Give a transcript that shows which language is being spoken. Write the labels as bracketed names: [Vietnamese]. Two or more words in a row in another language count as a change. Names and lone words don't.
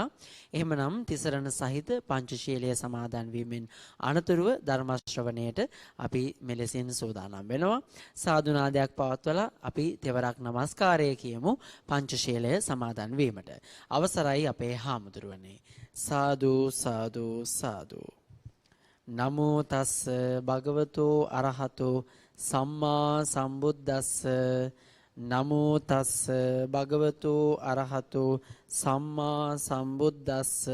[Sinhala] එහෙමනම් තිසරණ සහිත පංචශීලයේ සමාදන් වීමෙන් අනතුරුව ධර්ම ශ්‍රවණයට අපි මෙලෙසින් සූදානම් වෙනවා. සාදු නාදයක් පවත්වලා අපි තෙවරක් নমස්කාරය කියමු පංචශීලයේ සමාදන් වීමට. අවසරයි අපේ හාමුදුරුවනේ. සාදු සාදු සාදු. [Pali] නමෝ තස්ස භගවතෝ අරහතෝ සම්මා සම්බුද්දස්ස. නමෝ තස්ස භගවතෝ අරහතෝ සම්මා සම්බුද්දස්ස.